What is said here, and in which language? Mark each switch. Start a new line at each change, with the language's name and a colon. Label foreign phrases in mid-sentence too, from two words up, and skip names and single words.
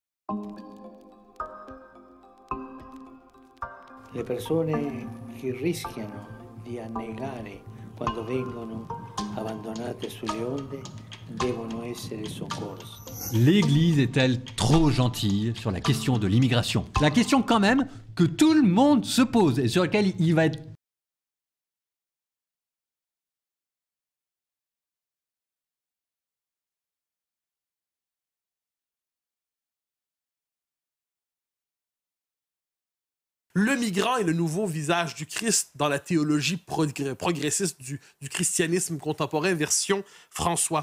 Italian: Le persone che rischiano di annegare quando vengono abbandonate sulle onde devono essere soccorse.
French: L'Église est-elle trop gentille sur la question de l'immigration? La question quand même que tout le monde se pose et sur laquelle il va être Le migrant est le nouveau visage du Christ dans la théologie progressiste du christianisme contemporain, version François.